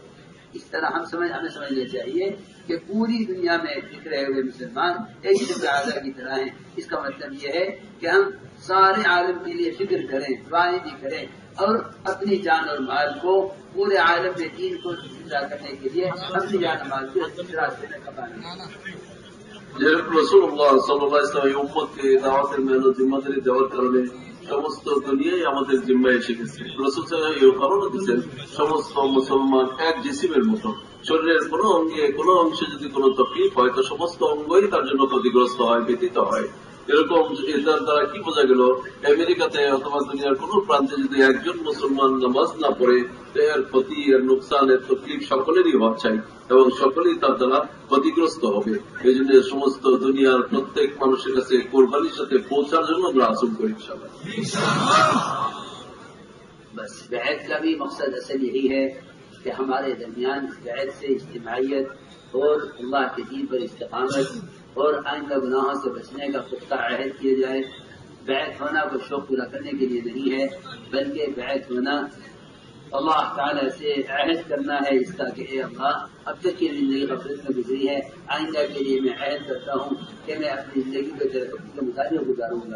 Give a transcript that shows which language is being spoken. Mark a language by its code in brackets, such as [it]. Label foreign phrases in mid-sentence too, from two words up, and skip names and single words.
[ur] اس طرح ہمیں سمجھنا چاہیے کہ پوری دنیا میں بکھرے ہوئے مسلمان ایک قسم کے اعضاء کی طرح ہیں. اس کا مطلب یہ ہے کہ ہم سارے عالم کے لیے فکر کریں، دعائیں بھی کریں اور اپنی جان اور مال کو پورے عالم میں دین کو زندہ کرنے کے لیے اپنی جان اور مال کو اس راستے میں کھپانا. [ar] رسول الله صلى الله عليه وسلم [bn] এই উম্মতকে দাওয়াতের মেহনত জিম্মাদারি দেওয়ার কারণে সমস্ত দুনিয়াই আমাদের জিম্মায় এসে গেছে. রাসূল [ar] صلى الله عليه وسلم [bn] এই কারণে দিয়েছেন সমস্ত মুসলমান এক জিসিমের মতো. শরীরের কোনো অঙ্গে কোনো অংশে যদি কোনো তকলিফ হয় তো সমস্ত অঙ্গই তার জন্য ক্ষতিগ্রস্ত হয়, ব্যথিত হয়. এরকম এটার দ্বারা কি বোঝা গেল, আমেরিকাতে অথবা দুনিয়ার কোন প্রান্তে যদি একজন মুসলমান নামাজ না পড়ে তো এর ক্ষতি, এর নোকসান, এর তকলিফ সকলেরই হওয়া চাই এবং সকলেই তার দ্বারা ক্ষতিগ্রস্ত হবে. এই জন্য সমস্ত দুনিয়ার প্রত্যেক মানুষের কাছে কোরবানির সাথে পৌঁছার জন্য আমরা আচরণ করি ইনশাআল্লাহ. [ur] بس بیعت کا بھی مقصد اصل یہی ہے کہ ہمارے درمیان بیعت سے اجتماعیت اور اللہ کے دین پر استقامت اور آئندہ گناہوں سے بچنے کا پختہ عہد کیا جائے. بیعت ہونا کوئی شوق پورا کرنے کے لیے نہیں ہے، بلکہ بیعت ہونا اللہ تعالیٰ سے عہد کرنا ہے اس کا کہ اے اللہ اب تک کی زندگی غفلت میں گزری ہے، آئندہ کے لیے میں عہد کرتا ہوں کہ میں اپنی زندگی کو تیرے حکم کے مطابق گزاروں گا.